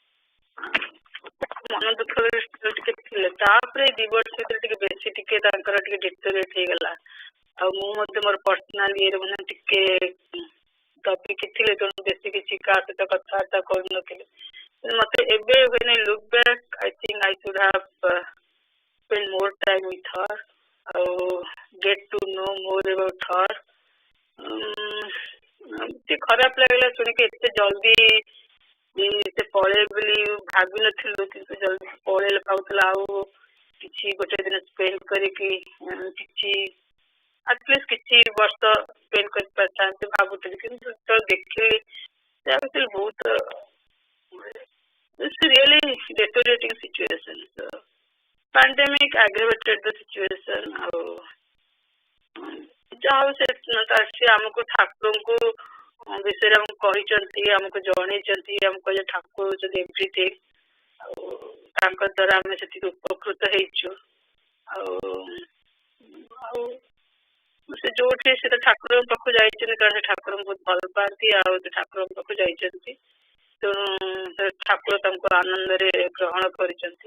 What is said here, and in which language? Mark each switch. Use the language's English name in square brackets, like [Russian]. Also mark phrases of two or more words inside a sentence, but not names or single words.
[Odia] ମନ ଦୁଃଖ ଟିକେ ଥିଲେ। ତାପରେ 2 ବର୍ଷ ଭିତରେ ଟିକେ ବେଶୀ ଟିକେ ତାଙ୍କର ଟିକେ ଡିଟୋରିଏଟ ହେଇଗଲା। ଆଉ ମୁଁ ମଧ୍ୟ ମୋର ପର୍ସନାଲ ଇଏରେ ମାନେ ଟିକେ ଦବିକି ଥିଲେ, ତେଣୁ ବେଶୀ କିଛି କାହା ସହିତ କଥାବାର୍ତ୍ତା କରୁନଥିଲି। ମତେ ଏବେ [English] when I look back, I think I should have spent more time with her, get to know more about her. [Odia] ଟିକେ ଖରାପ ଲାଗିଲା ଶୁଣିକି, ଏତେ ଜଲ୍ଦି ସେ ପଳେଇବେ ବୋଲି ଭାବିନଥିଲୁ, କିନ୍ତୁ ଜଲ୍ଦି ପଳେଇଲେ। ଭାବୁଥିଲା ଆଉ କିଛି ଗୋଟେ ଦିନ ସ୍ପେଣ୍ଡ କରିକି କିଛି ଆଟଲିଷ୍ଟ କିଛି ବର୍ଷ ସ୍ପେଣ୍ଡ କରିପାରିଥାନ୍ତି ଭାବୁଥିଲି, କିନ୍ତୁ ଯେତେବେଳେ ଦେଖିଲି ବହୁତ [English] really deteriorating situation. So, pandemic aggravated the situation. [Odia] ଆଉ ଯାହା ହଉ ସେ ଆମକୁ ଠାକୁରଙ୍କୁ ବିଷୟରେ ଆମକୁ କହିଛନ୍ତି, ଆମକୁ ଜଣେଇଛନ୍ତି, ଆମକୁ କହିଲେ ଠାକୁର ହଉଛନ୍ତି ଏଭ୍ରିଥିଙ୍ଗ। ଆଉ ତାଙ୍କ ଦ୍ୱାରା ଆମେ ସେତିକି ଉପକୃତ ହେଇଛୁ। ଆଉ ସେ ଯୋଉଠି ସେ ଠାକୁରଙ୍କ ପାଖକୁ ଯାଇଛନ୍ତି, କାରଣ ସେ ଠାକୁରଙ୍କୁ ବହୁତ ଭଲ ପାଆନ୍ତି, ଆଉ ସେ ଠାକୁରଙ୍କ ପାଖକୁ ଯାଇଛନ୍ତି, ତେଣୁ ସେ ଠାକୁର ତାଙ୍କୁ ଆନନ୍ଦରେ ଗ୍ରହଣ କରିଛନ୍ତି।